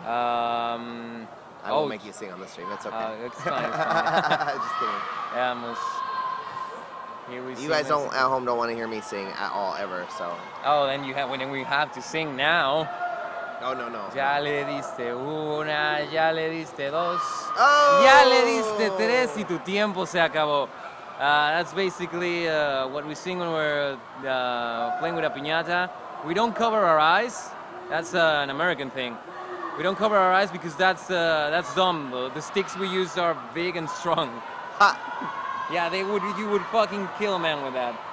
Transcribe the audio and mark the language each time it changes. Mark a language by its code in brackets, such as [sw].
[en] I won't oh, make you sing on the stream. It's okay. It's fine. It's fine. Just kidding. Here we You guys don't at home don't want to hear me sing at all ever. So. Oh, then we have to sing now. Oh no. [es] Ya le diste una, ya le diste dos, Oh! ya le diste tres y tu tiempo se acabó. [en] That's basically what we sing when we're playing with a piñata. We don't cover our eyes. That's an American thing. We don't cover our eyes because that's dumb. The sticks we use are big and strong. Ha! Yeah, you would fucking kill a man with that.